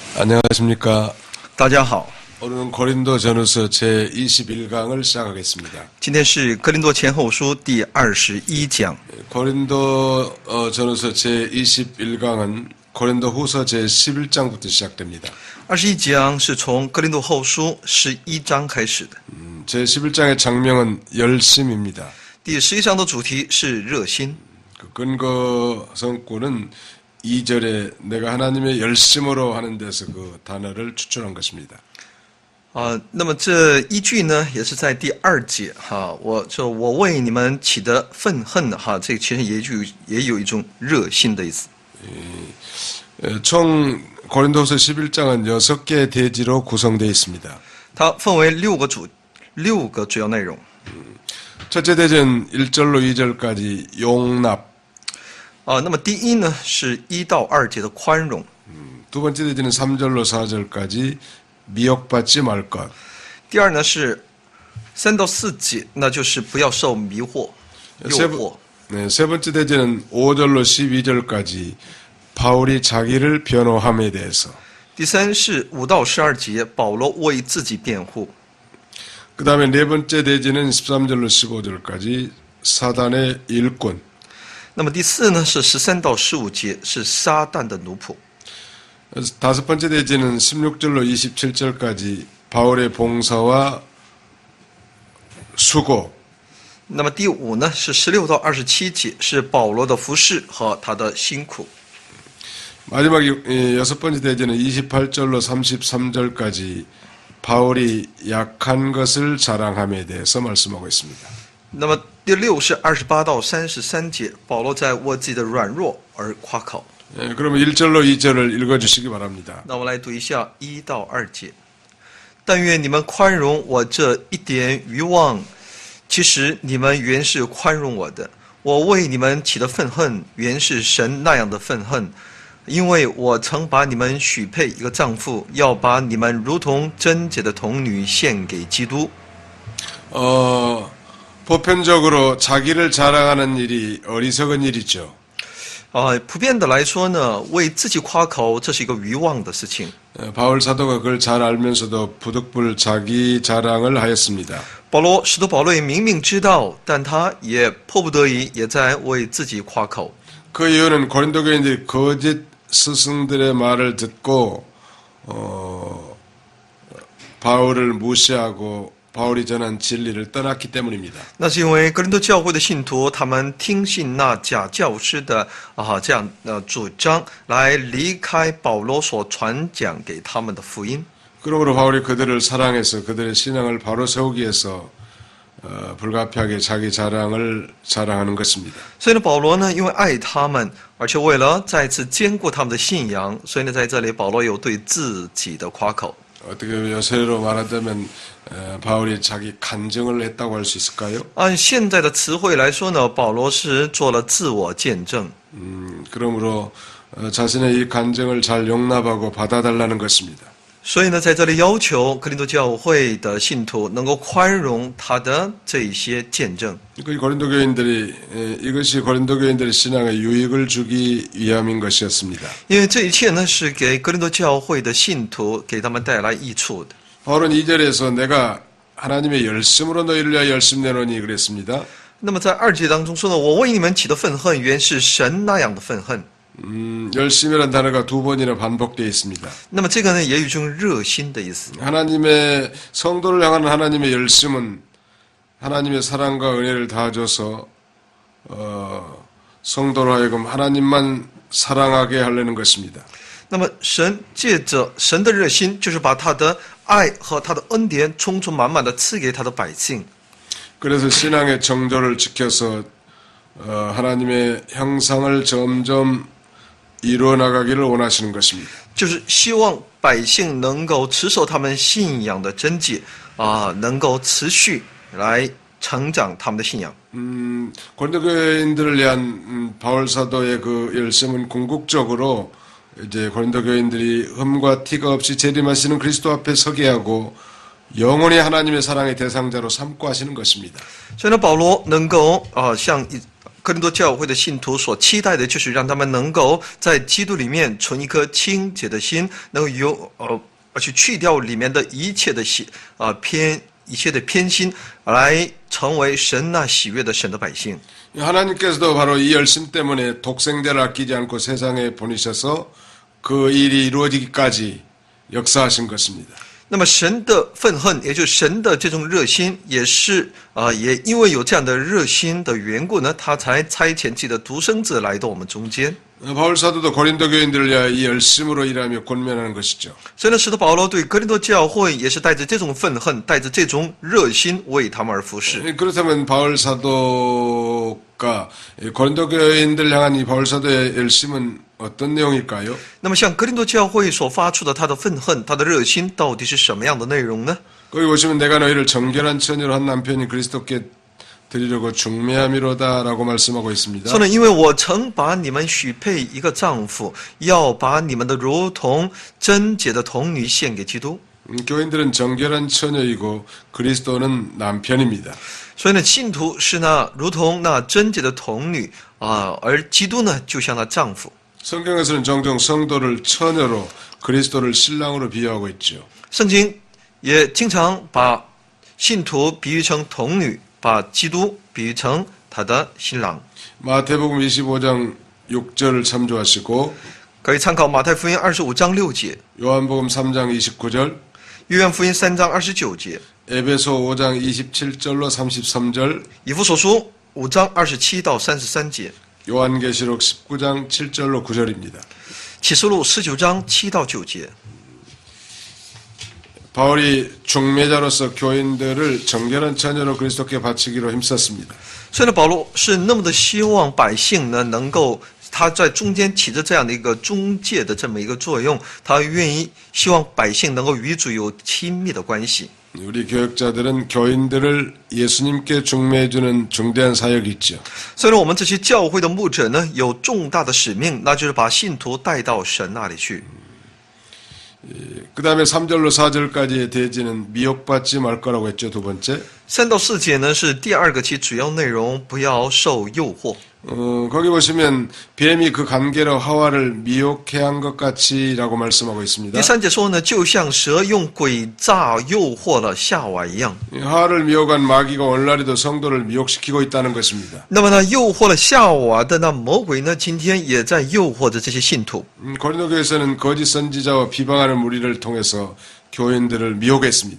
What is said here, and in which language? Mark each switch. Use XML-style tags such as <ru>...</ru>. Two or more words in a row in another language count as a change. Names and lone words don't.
<ko>안녕하십니까.</ko> <zh>大家好，</zh> <ko>오늘은 고린도 전후서 제21강을 시작하겠습니다.</ko> <zh>今天是哥林多前后书第21讲。</zh> <ko>고린도 전후서 제21강은 고린도 후서 제11장부터 시작됩니다.</ko> <zh>21 讲是从哥林多后书11章开始的。</zh> <ko>제11장의 장명은 열심입니다.</ko> <zh>第11章的主题是热心。</zh> <ko>그 근거 성구는 2절에 내가 하나님의 열심으로 하는 데서 그 단어를 추출한 것입니다.</ko> <zh>那么这一句呢，也是在第2节哈，我为你们起的愤恨哈，这其实也有一种热心的意思。</zh> <ko>총 고린도서 11장은 6개의 대지로 구성되어 있습니다.</ko> <zh>它分为6个主要内容。</zh> <ko>첫째 대지는 1절로 2절까지 용납.</ko> <zh>那么第一呢是1到2节的宽容。</zh> <ko>두 번째 대지는 3절로 4절까지 미혹받지 말 것.</ko> <zh>第二呢是3到4节，那就是不要受迷惑、诱惑。</zh> <ko>세 번째 대지는 5절로 12절까지 바울이 자기를 변호함에 대해서.</ko> <zh>第三是5到12节，保罗为自己辩护。</zh> <ko>그 다음에 네 번째 대지는 13절로 15절까지 사단의 일꾼.</ko> <zh>那么第四呢是13到15节，是撒旦的奴仆。</zh> <ko>다섯 번째 대지는 16절로 27절까지 바울의 봉사와 수고.</ko> <zh>那么第5呢是16到27节，是保罗的服侍和他的辛苦。</zh> <ko>마지막 여섯 번째 대지는 28절로 33절까지 바울이 약한 것을 자랑함에 대해서 말씀하고 있습니다.</ko> <zh>那么第6是28到33节，保罗在为自己的软弱而夸口。</zh> <ko>그러면 1절로 2절을 읽어주시기 바랍니다.</ko> <zh>那我来读一下1到2节。但愿你们宽容我这一点愚妄，其实你们原是宽容我的。我为你们起的愤恨，原是神那样的愤恨，因为我曾把你们许配一个丈夫，要把你们如同贞洁的童女献给基督。</zh> <ko>보편적으로 자기를 자랑하는 일이 어리석은 일이죠.</ko> <zh>普遍的来说呢，为自己夸口，这是一个愚妄的事情。</zh> <ko>바울 사도가 그걸 잘 알면서도 부득불 자기 자랑을 하였습니다.</ko> <zh>使徒保罗也明明知道，但他也迫不得已，也在为自己夸口。</zh> <ko>그 이유는 고린도 교인들이 거짓 스승들의 말을 듣고 바울을 무시하고 바울이 전한 진리를 떠났기 때문입니다.</ko> <zh>那是因为哥林多教会的信徒，他们听信那假教师的这样主张，来离开保罗所传讲给他们的福音。</zh> <ko>그러므로 바울이 그들을 사랑해서 그들의 신앙을 바로 세우기 위해서 불가피하게 자기 자랑을 자랑하는 것입니다.</ko> <zh>所以呢，保罗呢，因为爱他们，而且为了再次坚固他们的信仰，所以呢，在这里保罗有对自己的夸口。</zh> <ko>어떻게 요새로 말하자면 바울이 자기 간증을 했다고 할 수 있을까요?</ko> <zh>按现在的词汇来说呢，保罗是做了自我见证。</zh> <ko>그러므로 자신의 이 간증을 잘 용납하고 받아달라는 것입니다.</ko> <zh>所以呢，在这里要求哥林多教会的信徒能够宽容他的这一些见证。</zh> <ko>고린도 교인들이 이것이 고린도 교인들의 신앙에 유익을 주기 위함인 것이었습니다.</ko> <zh>因为这一切呢，是给哥林多教会的信徒给他们带来益处的。</zh> <ko>바울은 2절에서 내가 하나님의 열심으로 너희를 위하여 열심 내노니 그랬습니다.</ko> <zh>那么在2节当中说呢，我为你们起的愤恨，原是神那样的愤恨。</zh> <ko>열심이라는 단어가 2번이나 반복되어 있습니다.</ko> <zh>那么这个呢，也有一种热心的意思。</zh> <ko>하나님의 성도를 향한 하나님의 열심은 하나님의 사랑과 은혜를 다줘서 성도로 하여금 하나님만 사랑하게 하려는 것입니다.</ko> <zh>那么神借着神的热心，就是把他的爱和他的恩典充充满满的赐给他的百姓。</zh> <ko>그래서 신앙의 정조를 지켜서 하나님의 형상을 점점 이루어 나가기를 원하시는 것입니다.</ko> <zh>就是希望百姓能够持守他们信仰的真谛能够持续来成长他们的信仰。</zh> <ko>고린도 교인들을 위한 바울 사도의 그 열심은 궁극적으로 이제 고린도 교인들이 흠과 티가 없이 재림하시는 그리스도 앞에 서게 하고 영원히 하나님의 사랑의 대상자로 삼고 하시는 것입니다.</ko> <zh>所以呢，保罗能够向哥林多教会的信徒所期待的，就是让他们能够在基督里面存一颗清洁的心，能够去去掉里面的一切的一切的偏心，来成为神那喜悦的神的百姓。</zh> <ko>하나님께서도 바로 이 열심 때문에 독생자를 아끼지 않고 세상에 보내셔서 그 일이 이루어지기까지 역사하신 것입니다.</ko> <zh>那么神的愤恨，也就是神的这种热心，也因为有这样的热心的缘故呢，他才差遣自己的独生子来到我们中间。</zh> <ko>바울 사도도 고린도 교인들을 위하여 이 열심으로 일하며 권면하는 것이죠.</ko> <zh>所以呢，使徒保罗对哥林多教会也是带着这种愤恨，带着这种热心为他们而服侍。</zh> <ko>그렇다면 바울 사도가 고린도 교인들 향한 이 바울 사도의 열심은 어떤 내용일까요?</ko> <zh>那么，像哥林多教会所发出的他的愤恨、他的热心，到底是什么样的内容呢？</zh> <ko>거기 보시면 내가 너희를 정결한 처녀로 한 남편이 그리스도께 드리려고 중매함이로다라고 말씀하고 있습니다.</ko> <zh>说呢，因为我曾把你们许配一个丈夫，要把你们的如同贞洁的童女献给基督。</zh> <ko>교인들은 정결한 처녀이고 그리스도는 남편입니다.</ko> <zh>所以呢，信徒是如同那贞洁的童女而基督呢，就像那丈夫。</zh> <ko>성경에서는 종종 성도를 처녀로 그리스도를 신랑으로 비유하고 있죠.</ko> <zh>圣经也经常把信徒比喻成童女，把基督比喻成他的新郎。</zh> <ko>마태복음 25장 6절을 참조하시고</ko> <zh>可以参考马太福音25章6节，</zh> <ko>요한복음 3장 29절</ko> <zh>约翰福音3章29节，</zh> <ko>에베소 5장 27절로 33절</ko> <zh>以弗所书5章27到33节，</zh> <ko>요한계시록 19장 7절로 9절입니다.</ko> <zh>启示录19章7到9节。</zh> <ko>바울이 중매자로서 교인들을 정결한 처녀로 그리스도께 바치기로 힘썼습니다.</ko> <zh>所以呢，保罗是那么的希望百姓呢能够他在中间起着这样的一个中介的这么一个作用，他希望百姓能够与主有亲密的关系。</zh> <ko>우리 교역자들은 교인들을 예수님께 중매해주는 중대한 사역이 있죠.</ko> <zh>所以呢，我们这些教会的牧者呢，有重大的使命，那就是把信徒带到神那里去。</zh> <ko>그 다음에 3절로 4절까지의 대지는 미혹받지 말 거라고 했죠. 두 번째.</ko> <zh>3 到4节呢是第二个其主要内容，不要受诱惑。</zh> <ko>거기 보시면 뱀이 그 관계로 하와를 미혹해 한 것 같이라고 말씀하고 있습니다.</ko> <zh>第3节说呢，就像蛇用诡诈诱惑了夏娃一样。</zh> <ko>하와를 미혹한 마귀가 오늘날에도 성도를 미혹시키고 있다는 것입니다.</ko> <zh>那么呢，诱惑了夏娃的那魔鬼呢，今天也在诱惑着这些信徒。</zh> <ko>고린도 교회에서는 거짓 선지자와 비방하는 무리를 통해서 교인들을 미혹했습니다.</ko>